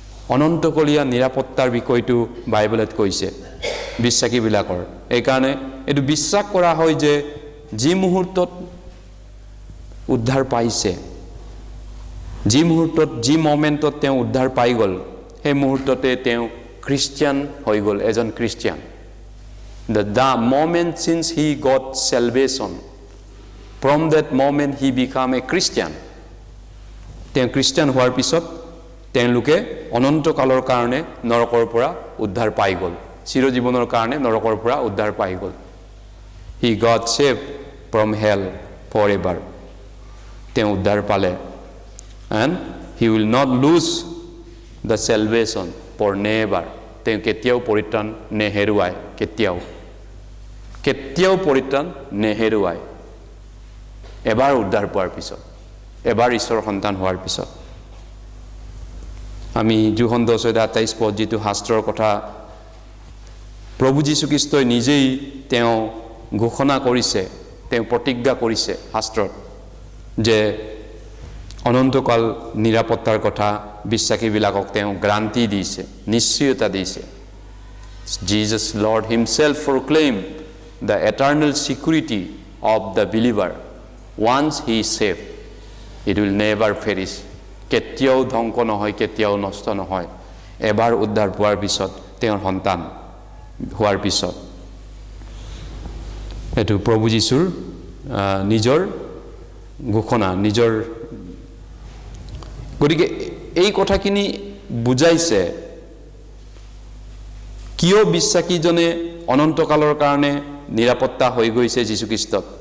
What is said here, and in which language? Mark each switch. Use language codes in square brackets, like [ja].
[as] অনন্তকলীয়া নিৰাপত্তাৰ বিষয়টো বাইবেলত কৈছে বিশ্বাসীবিলাকৰ। এইকাৰণে এইটো বিশ্বাস কৰা হয় যে যি মুহূৰ্তত উদ্ধাৰ পাইছে, যি মুহূৰ্তত যি মোমেণ্টত তেওঁ উদ্ধাৰ পাই গ'ল, সেই মুহূৰ্ততে তেওঁ খ্ৰীষ্টিয়ান হৈ গ'ল, এজন Christian. [en] The moment since he got salvation, from that moment he became a Christian. [as] তেওঁ খ্ৰীষ্টিয়ান হোৱাৰ পিছত তেওঁলোকে অনন্তকালৰ কাৰণে নৰকৰ পৰা উদ্ধাৰ পাই গ'ল, চিৰজীৱনৰ কাৰণে নৰকৰ পৰা উদ্ধাৰ পাই গ'ল। [en] He got saved from hell forever. [as] তেওঁ উদ্ধাৰ পালে। [en] And he will not lose the salvation for never. [as] তেওঁ কেতিয়াও পৰিত্ৰাণ নেহেৰুৱায়, কেতিয়াও পৰিত্ৰাণ নেহেৰুৱায়। এবাৰ উদ্ধাৰ পোৱাৰ পিছত, এবাৰ ঈশ্বৰৰ সন্তান হোৱাৰ পিছত। আমি যোহন 10:28 যিটো শাস্ত্ৰৰ কথা প্ৰভু যীশুখ্ৰীষ্টই নিজেই তেওঁ ঘোষণা কৰিছে, তেওঁ প্ৰতিজ্ঞা কৰিছে শাস্ত্ৰত যে অনন্তকাল নিৰাপত্তাৰ কথা বিশ্বাসীবিলাকক তেওঁ গ্ৰান্টি দিছে, নিশ্চয়তা দিছে। [en] Jesus Lord himself proclaimed the eternal security of the believer. Once he is saved, it will never perish. [as] কেতিয়াও ধ্বংস নহয়, কেতিয়াও নষ্ট নহয়। এবাৰ উদ্ধাৰ পোৱাৰ পিছত, তেওঁৰ সন্তান হোৱাৰ পিছত। এইটো প্ৰভু যীশুৰ নিজৰ ঘোষণা, নিজৰ। গতিকে এই কথাখিনি বুজাইছে কিয় বিশ্বাসীজনে অনন্তকালৰ কাৰণে নিৰাপত্তা হৈ গৈছে যীশুখ্ৰীষ্টত।